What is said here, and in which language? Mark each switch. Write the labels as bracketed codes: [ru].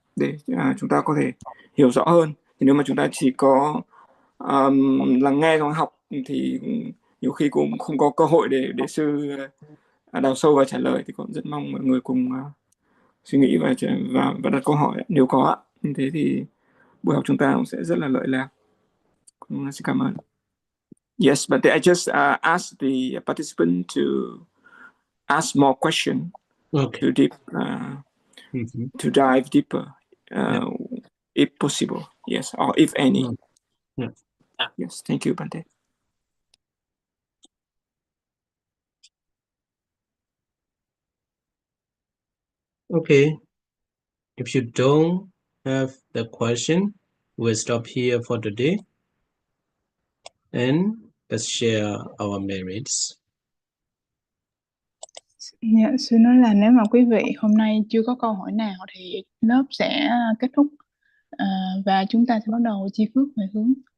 [vi] để chúng ta có thể hiểu rõ hơn. Thì nếu mà chúng ta chỉ có lắng nghe trong học thì nhiều khi cũng không có cơ hội để sư đào sâu và trả lời. Thì cũng rất mong mọi người cùng suy nghĩ và đặt câu hỏi nếu có. Như thế thì buổi học chúng ta cũng sẽ rất là lợi lạc. Xin cảm ơn. [en] Yes, but I just asked the participant to ask more questions to dive deeper, if possible. Yes, or if any. Yes, thank you, Bante. Okay. If you don't have the question, we'll stop here for today. And let's share our merits. [vi] Dạ, sư nói là nếu mà quý vị hôm nay chưa có câu hỏi nào thì lớp sẽ kết thúc và chúng ta sẽ bắt đầu chi phước về hướng.